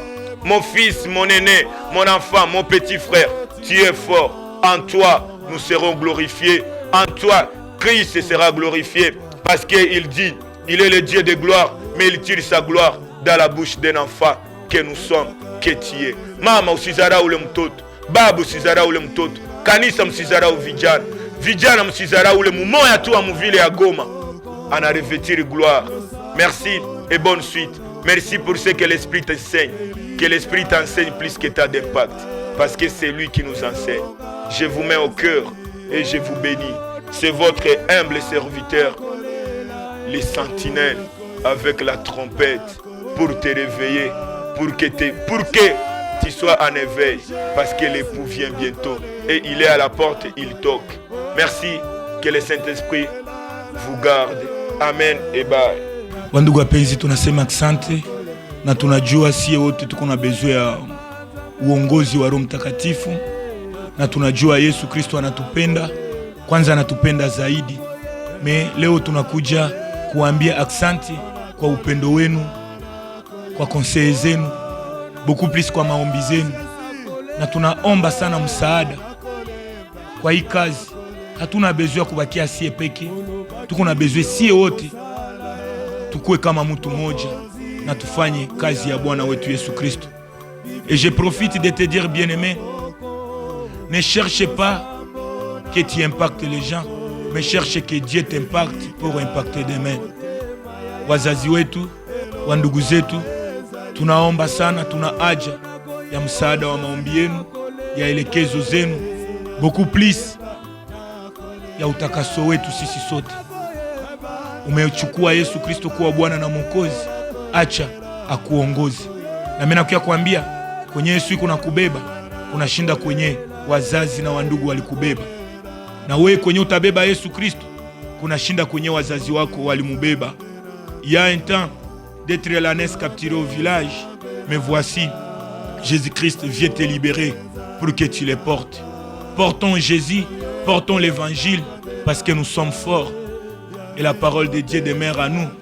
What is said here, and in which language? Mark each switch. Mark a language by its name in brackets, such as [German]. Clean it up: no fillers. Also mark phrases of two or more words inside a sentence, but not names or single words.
[French] Mon fils, mon aîné, mon enfant, mon petit frère, tu es fort. En toi, nous serons glorifiés. En toi, Christ sera glorifié. Parce qu'il dit, il est le Dieu de gloire, mais il tire sa gloire dans la bouche d'un enfant que nous sommes, que tu es. [Swahili] Mama usizarau ule mtoto, baba usizarau ule mtoto, kanisa msizarau vijana. vijana msizarau ule mumoya tu wa muvile ya Goma ana [French] revêtir gloire. Merci et bonne suite. Merci pour ce que l'Esprit t'enseigne. Que l'Esprit t'enseigne plus que t'as d'impact. Parce que c'est lui qui nous enseigne. Je vous mets au cœur et je vous bénis. C'est votre humble serviteur, les sentinelles avec la trompette pour te réveiller, pour que tu sois en éveil. Parce que l'époux vient bientôt et il est à la porte, il toque. Merci, que le Saint-Esprit vous garde. Amen et bye. [Swahili] Wandugu wapenzi, tunasema asante na tunajua sie wote tuko na besoin ya uongozi wa Roho Mtakatifu, na tunajua Yesu Kristo anatupenda, kwanza anatupenda zaidi. Leo tunakuja kuambia asante kwa upendo wenu, kwa conseil zenu, [French] beaucoup plus [Swahili] kwa maombi zenu, na tunaomba sana msaada kwa hii kazi. Hatuna besoin kubakia sie peke, tuko na besoin sie wote tukue kama mtu mmoja na tufanye kazi ya Bwana wetu Yesu Kristo. [French] Et je profite de te dire, bien-aimé, ne cherche pas que tu impactes les gens, mais cherche que Dieu t'impacte pour impacter demain. [Swahili] Wazazi wetu, wandugu zetu, tunaomba sana, tuna haja ya msaada wa maombi yenu, ya elekezo zenu, [French] beaucoup plus [Swahili] ya utakaso wetu sisi sote. Umechukua Yesu Kristo kuwa Bwana na Mwokozi, acha akuongoze. Na mimi nakuja kuambia, kwenye Yesu iko na kubeba, kunashinda kwenye wazazi na wandugu walikubeba. Na wewe kwenye utabeba Yesu Kristo, kunashinda kwenye wazazi wako walimubeba. [French] Il y a un temps d'être l'ânesse capturé au village, mais voici, Jésus-Christ vient te libérer pour que tu les portes. Portons Jésus, portons l'évangile, parce que nous sommes forts. Et la parole de Dieu demeure à nous.